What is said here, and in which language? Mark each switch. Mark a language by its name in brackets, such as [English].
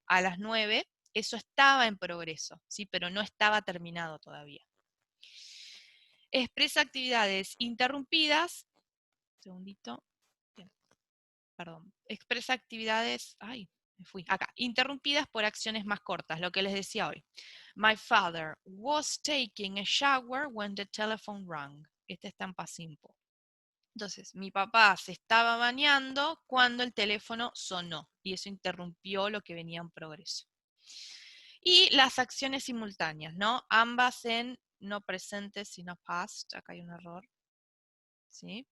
[Spanish] A las 9, eso estaba en progreso, ¿sí? Pero no estaba terminado todavía. Expresa actividades interrumpidas. Un segundito. Bien, perdón. Expresa actividades. Ay, me fui. Acá. Interrumpidas por acciones más cortas, lo que les decía hoy. [English] My father was taking a shower when the telephone rang. [Spanish] Este está en past simple. Entonces, mi papá se estaba bañando cuando el teléfono sonó. Y eso interrumpió lo que venía en progreso. Y las acciones simultáneas, ¿no? Ambas en no presente, sino past. Acá hay un error. ¿Sí?